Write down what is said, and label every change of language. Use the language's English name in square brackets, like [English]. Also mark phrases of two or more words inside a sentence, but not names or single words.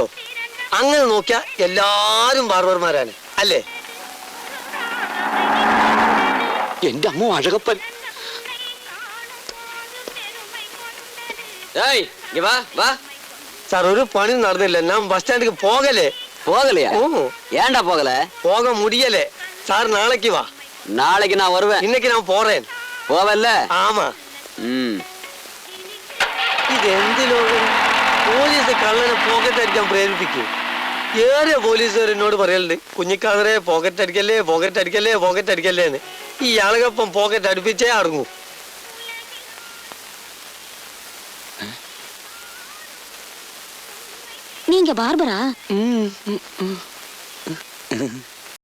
[Malayalam] അങ്ങനെ നോക്കിയാ എല്ലാരും ബാർബർമാരാണ്, അല്ലേ? എന്റെ അമ്മ അഴകപ്പൻ. സാർ, ഒരു പണി നടന്നില്ല. ഞാൻ ബസ് സ്റ്റാൻഡിക്ക് പോകലേ. [Tamil] போகலையா? ஏன்டா போகல? போக முடியல சார். நாளைக்கு வா. நாளைக்கு நான் வருவேன். இன்னைக்கு நான் போறேன். போவல்ல? ஆமா. [Malayalam] ഇത് എന്തിലോകം? പോലീസ് കള്ളനെ പോക്കറ്റ് അടിക്കാൻ പ്രേരിപ്പിക്കും. ഏറെ പോലീസുകാർ എന്നോട് പറയലുണ്ട്, കുഞ്ഞിക്കാതറെ പോക്കറ്റ് അടിക്കല്ലേ, പോക്കറ്റ് അടിക്കല്ലേ, പോക്കറ്റ് അടിക്കല്ലേ എന്ന്. ഈ ആളുകപ്പം പോക്കറ്റ് അടുപ്പിച്ചേ അടങ്ങൂ. [Tamil] நீங்க பார்பரா?